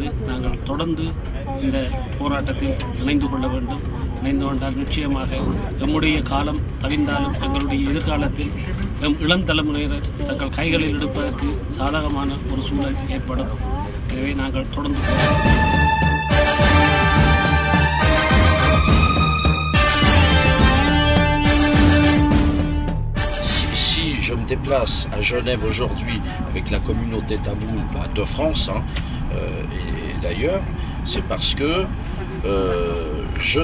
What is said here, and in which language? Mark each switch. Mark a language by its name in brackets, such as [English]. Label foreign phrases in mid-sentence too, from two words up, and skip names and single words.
[Tamil] நாங்கள் தொடர்ந்து இந்த போராட்டத்தில் இணைந்து கொள்ள வேண்டும். இணைந்து கொண்டால் நிச்சயமாக நம்முடைய காலம் தவிர்ந்தாலும் எங்களுடைய எதிர்காலத்தில் நம் இளம் தலைமுறையினர் தங்கள் கைகளில் எடுப்பதற்கு சாதகமான ஒரு சூழல் ஏற்படும். எனவே நாங்கள் தொடர்ந்து [French] Je me déplace à Genève aujourd'hui avec la communauté tamoule de France et d'ailleurs, c'est parce que je